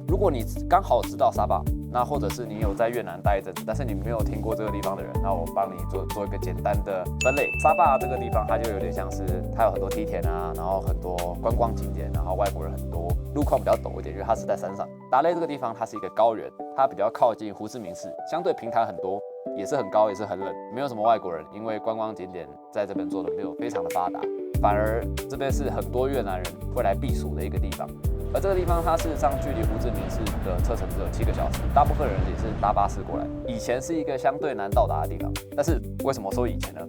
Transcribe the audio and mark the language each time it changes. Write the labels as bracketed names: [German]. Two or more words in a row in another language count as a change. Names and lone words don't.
[Chinese] 如果你剛好知道沙巴，那或者是你有在越南待一陣子，但是你沒有听過這個地方的人，那我幫你做一個簡單的分類。沙巴這個地方，它就有點像是它有很多梯田啊，然後很多觀光景點，然後外國人很多，路況比較陡一點，因為它是在山上。達累這個地方，它是一個高原，它比較靠近胡志明市，相對平坦很多，也是很高，也是很冷，沒有什麼外國人，因為觀光景點在這邊做的沒有非常的發達，反而這邊是很多越南人會來避暑的一個地方。而這個地方它事實上距離胡志明市的車程只有7個小時，大部分人也是搭巴士過來。以前是一個相對難到達的地方，但是為什麼說以前呢？